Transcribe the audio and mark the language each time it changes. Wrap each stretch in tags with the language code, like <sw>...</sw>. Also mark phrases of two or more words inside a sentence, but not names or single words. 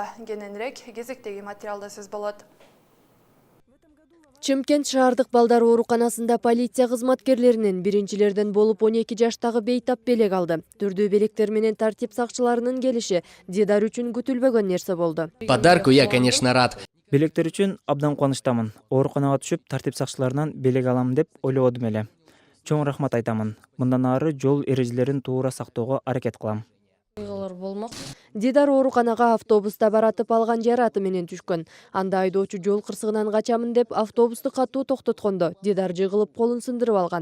<ky>Кененирээк кезектеги материалда сөз болот. Чымкент шаардык балдар ооруканасында полиция кызматкерлеринин биринчилерден болуп 12 жаштагы бейтап белек алды. Түрдүү белектер менен тартип сакчыларынын келиши Дидар үчүн күтүлбөгөн нерсе болду.</ky> <ru>Подарку я, конечно, рад.</ru> <ky>Белектер үчүн абдан кубанычтамын. Ооруканага түшүп, тартип сакчыларынан белек алам деп ойлободум эле. Чоң рахмат айтамын. Мындан ары жол эрежелерин туура сактоого аракет кылам. Дидар ооруканага автобуста баратып алган жараты менен түшкөн. Анда айдоочу жол кырсыгынан качамын деп автобусту катуу токтоткондо Дидар жыгылып колун сындырып алган.</ky>